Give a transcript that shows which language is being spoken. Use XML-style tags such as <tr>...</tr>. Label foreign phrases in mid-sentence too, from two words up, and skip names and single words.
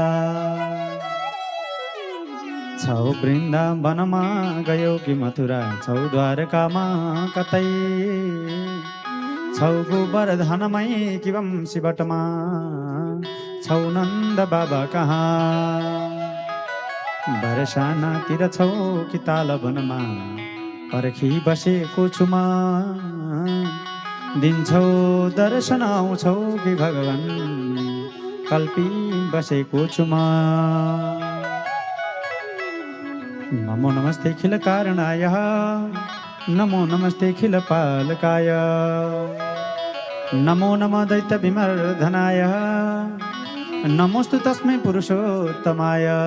<ne>छौ वृन्दावनमा गयो कि मथुरा छौ द्वारकामा कतै छौ गोवर्धनमै कि वंशीवटमा छौ नन्द बाबा कहाँ। बरसानातिर छौ कि तालवनमा पर्खी बसेको छु म दिन्छौ दर्शन आउँछौ कि भगवान् कल्पी बसेको छु म।</ne> <sa>नमो नमस्ते खिल कारणाय नमो नमस्ते खिल पालकाय नमो नमः दैत्य विमर्दनाय नमोस्तु तस्मै पुरुषोत्तमाय।</sa>